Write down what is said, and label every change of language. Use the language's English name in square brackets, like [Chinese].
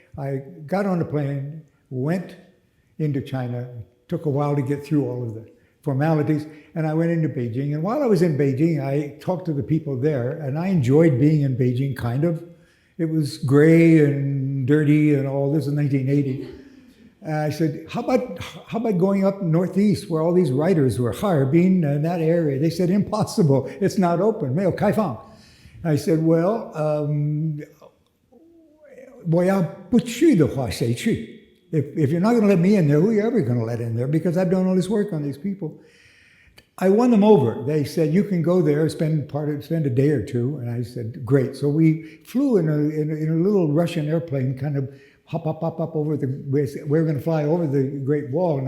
[English] I got on a plane, went into China, took a while to get through all of the formalities, and I went into Beijing. And while I was in Beijing, I talked to the people there, and I enjoyed being in Beijing, kind of. It was gray and dirty and all. This was 1980. And I said, how about going up northeast where all these writers were, Harbin and that area? They said, impossible, it's not open, [Chinese] 没有开放. [English] I said, well, [Chinese] 我要不去的话，谁去? [English] If you're not going to let me in there, who are you ever going to let in there? Because I've done all this work on these people. I won them over. They said, you can go there, spend a day or two. And I said, great. So we flew in a little Russian airplane, kind of hop up over we're going to fly over the Great Wall.